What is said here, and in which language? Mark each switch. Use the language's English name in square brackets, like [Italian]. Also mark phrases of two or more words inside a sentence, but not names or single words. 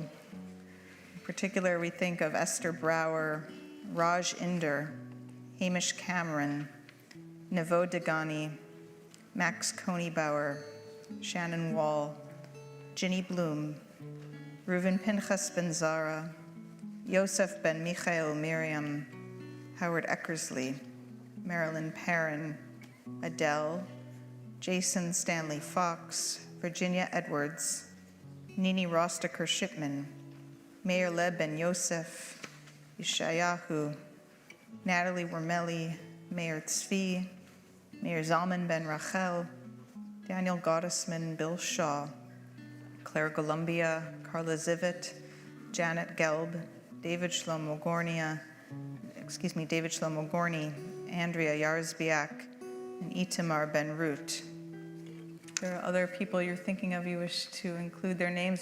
[English] In particular, we think of Esther Brower, Raj Inder, Hamish Cameron, Nevo Degani, Max Konybauer, Shannon Wall, Ginny Bloom, Reuven Pinchas Ben Zara, Yosef Ben Michael Miriam, Howard Eckersley, Marilyn Perrin, Adele, Jason Stanley Fox, Virginia Edwards, Nini Rostaker Shipman, Meir Leb Ben Yosef, Yeshayahu, Natalie Wormelli, Meir Tzvi, Meir Zalman Ben Rachel, Daniel Gottesman, Bill Shaw, Claire Columbia, Carla Zivit, Janet Gelb, David Shlomo Gorny, Andrea Yarzbiak, and Itamar Ben Root. There are other people you're thinking of you wish to include their names.